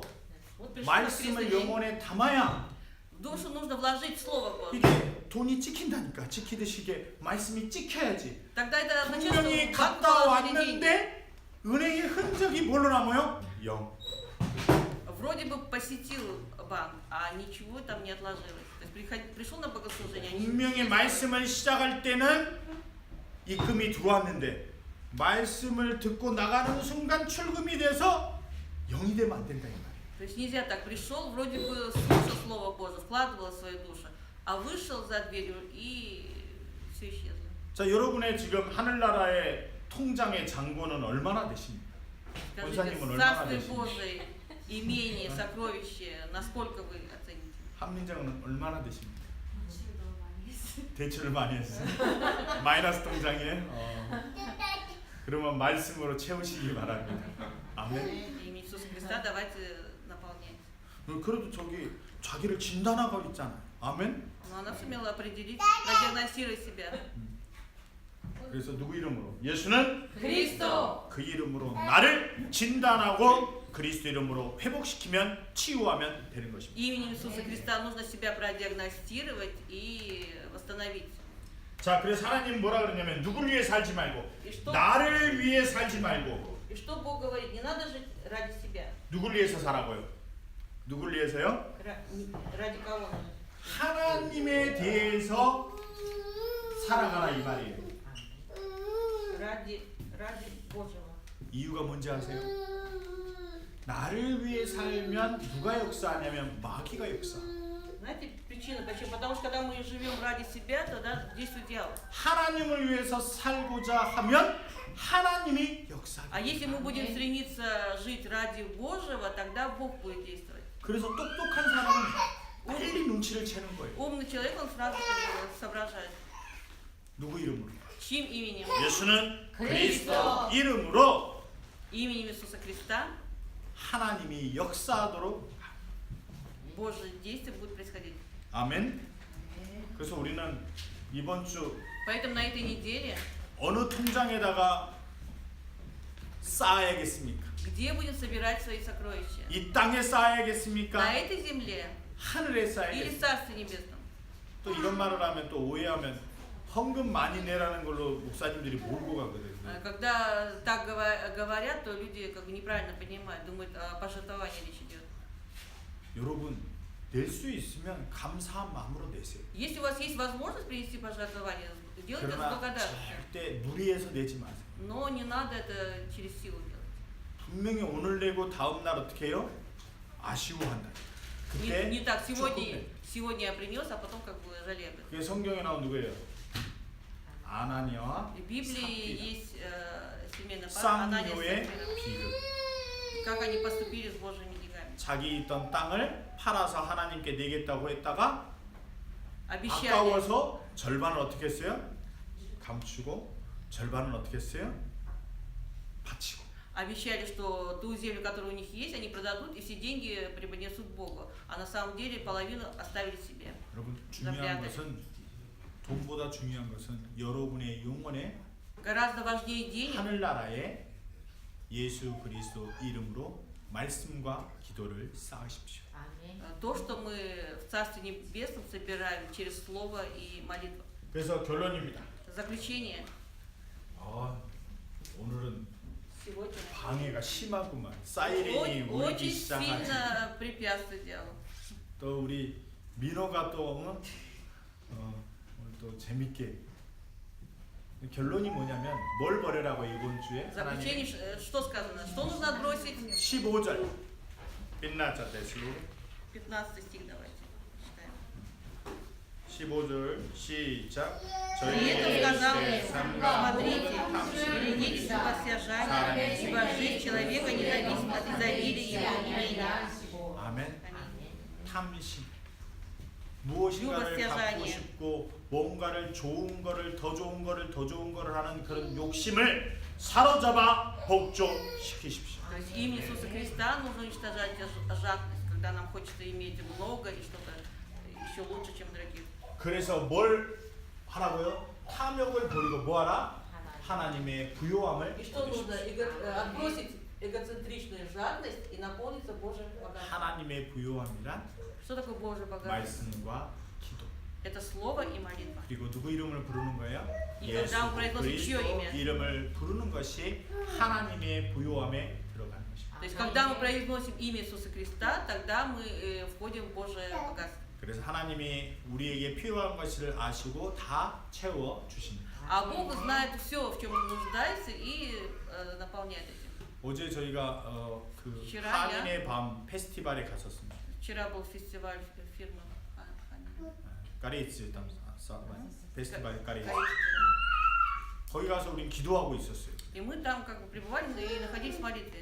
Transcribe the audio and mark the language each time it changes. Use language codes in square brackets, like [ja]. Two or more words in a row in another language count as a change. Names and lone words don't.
[ru] Вот пришел [ko] 말씀을 [ru] воскресный день. [ko] 영혼에 담아야 [ru] В душу нужно вложить слово Божье. [ko] 이게 돈이 찍힌다니까. 찍히듯이 이게 말씀이 찍혀야지. [ru] Тогда это означает, что [ko] 분명히 [ru] в банк [ko] 갔다 [ru] положили деньги. [ko] 왔는데 은행의 흔적이 뭘로 남아요? 0. [ru] Вроде бы посетил банк, а ничего там не отложилось. То есть пришел на богослужение, а ничего [ko] 분명히 [ru] не [ko] 말씀을 시작할 때는 입금이 들어왔는데 말씀을 듣고 나가는 순간 출금이 돼서 0이 되면 안 된다 이 말이에요. [ru] То есть нельзя так, пришел, вроде бы слушал Слово Божие, вкладывал в свою душу, а вышел за дверью и все исчезло. [ko] 자, 여러분의 지금 하늘나라의 통장의 잔고는 얼마나 되십니까? [ru] Скажите, [ko] 원사님은 얼마나 [ru] Царствие [ko] 되십니까? [ru] Божие, имение, сокровище, насколько вы оцените? [ko] 한민정은 얼마나 되십니까? 대출을 많이 했어요. 마이너스 통장이에요? 그러면 말씀으로 채우시기 바랍니다. 아멘. [ru] Имя Иисуса Христа давайте наполнять. [ko] 그래도 저기 자기를 진단하고 있잖아요. 아멘. [ru] Но она сумела определить, продиагностировать себя. [ko] 그래서 누구 이름으로? 예수는 그리스도. 그 이름으로 나를 진단하고 그리스도 이름으로 회복시키면 치유하면 되는 것입니다. [ru] Именем Иисуса Христа нужно себя продиагностировать и восстановить. [ko] 자, 그래서 하나님 뭐라 그러냐면 누구를 위해 살지 말고 [ru] И что, [ko] 나를 위해 살지 말고 [ru] и что Бог говорит? Не надо жить ради себя. [ko] 누구를 위해서 살아고요? 누구를 위해서요? [ru] Ради кого нужно? [ko] 하나님에 대해서 살아가라 이 말이에요. [ru] Ради Божьего. [ko] 이유가 뭔지 아세요? 나를 위해 살면 누가 역사하냐면 마귀가 역사. [ru] Знаете причину почему? Потому что когда мы живем ради себя, тогда действует дьявол. [ko] 하나님을 위해서 살고자 하면 하나님이 역사. [ru] А если мы будем стремиться жить ради Божьего, тогда Бог будет действовать. [ko] 그래서 똑똑한 사람은 빨리 눈치를 채는 거예요. [ru] Умный человек, он сразу соображает. [ko] 누구 이름으로? [ru] Чьим именем? [ko] 예수는 그리스도 그리스도. 이름으로 [ru] Именем Иисуса Христа [ko] 하나님이 역사하도록. [ru] Божье действие будет происходить. [ko] 아멘. 그래서 우리는 이번 주 [ru] Поэтому на этой неделе [ko] 어느 통장에다가 쌓아야겠습니까? [ru] где будем собирать свои сокровища? [ko] 이 땅에 쌓아야겠습니까? [ru] На этой земле [ko] 하늘에 [ru] или в [ko] 쌓아야겠습니까? [ru] Царстве Небесном? [ko] 또 이런 말을 하면 또 오해하면 헌금 많이 내라는 걸로 목사님들이 몰고 가거든요. [ru] Когда так говорят, то люди как бы неправильно понимают, думают, о пожертвовании речь идет. [ko] 여러분 낼 수 있으면 감사한 마음으로 내세요. [ru] Если у вас есть возможность принести пожертвование, делайте это с [ko] 그러나 [ru] благодарностью. [ko] 절대 무리해서 내지 마세요. [ru] Но не надо это через силу делать. [ko] 분명히 오늘 내고 다음 날 어떻게 해요? 아쉬워한다. 그때 [ru] Не так, [ko] 조금 [ru] сегодня я принес, а потом как бы жалею. [ko] 그게 성경에 나온 누구예요? 아나니아와 [ru] В Библии [ko] 삽비라. [ru] есть семейная пара Анания и [ko] 쌍요의 [ru] Сапфира. [ko] 비극. [ru] Как они поступили с Божьими деньгами. [ko] 자기 있던 땅을 팔아서 하나님께 내겠다고 했다가 [ru] Обещали, [ko] 아까워서 절반을 어떻게 했어요? 감추고 절반은 어떻게 했어요? 바치고. [ru] обещали, что ту землю, которая у них есть, они продадут и все деньги преподнесут Богу. А на самом деле половину оставили себе. [ko] 여러분 중요한 것은 돈보다 중요한 것은 여러분의 영혼의 [ru] Гораздо важнее денег [ko] 하늘나라에 예수 그리스도 이름으로 말씀과 기도를 쌓으십시오. [ru] то, что мы в Царстве Небесном собираем через Слово и молитву. [ko] 그래서 결론입니다. [ru] Заключение. [ko] 오늘은 [ru] Сегодня [ko] 방해가 심하구만. 사이렌이 울기 [ru] очень [ko] 시작하지. [ru] сильно препятствует дьяволу. [ko] 또 우리 민호가 또 오늘 또 재밌게 결론이 뭐냐면 뭘 버려라고 이번 주에 [ru] Заключение, [ko] 하나님 [ru] что сказано? Что нужно отбросить? [ko] 15절 빛나자 대수 [ru] 15 стих давайте читаем. [ko] 15절 시작. [ru] При этом сказал, [ko] 삶과 [ru] смотрите, [ko] 탐심, [ru] берегитесь непослушания, ибо жизнь человека не зависит от изобилия его имения. [ko] 아멘. 탐심. 무엇인가를 갖고 싶고 뭔가를 좋은 거를 더 좋은 거를 더 좋은 거를 하는 그런 욕심을 사로잡아 복종시키십시오. [ru] То есть имя Иисуса Христа нужно уничтожать жадность, когда нам хочется иметь много и что-то еще лучше, чем других. [ko] 그래서 뭘 하라고요? 탐욕을 버리고 뭐 하라? 하나님의 부요함을 [ru] И что нужно? [ko] 얻으십시오. [ru] Отбросить эгоцентричную жадность и наполниться Божьим богатством. [ko] 하나님의 부요함이란 [ru] Что такое Божье богатство? [ko] 말씀과 기도. [ru] Это слово и молитва. [ko] 그리고 누구 이름을 부르는 거예요? 이 예수 [ru] когда мы произносим чье [ko] 그리스도 [ru] имя? [ko] 이름을 부르는 것이 하나님의 부요함에 들어가는 것입니다. [ru] То есть, когда мы произносим имя Иисуса Христа, тогда мы входим в Божие богатство. [ko] 그래서 하나님이 우리에게 필요한 것을 아시고 다 채워 주십니다. [ru] А Бог знает все, в чем мы нуждаемся, и наполняет этим. [ko] 어제 저희가 그 [ru] Вчера [ko] 한인의 밤 페스티벌에 갔었습니다. [ru] Вчера был фестиваль фирмы [ko] 까리츠 페스티벌 까리츠. 거기 가서 우린 기도하고 있었어요. [ru] И мы там как бы пребывали и находились в молитве.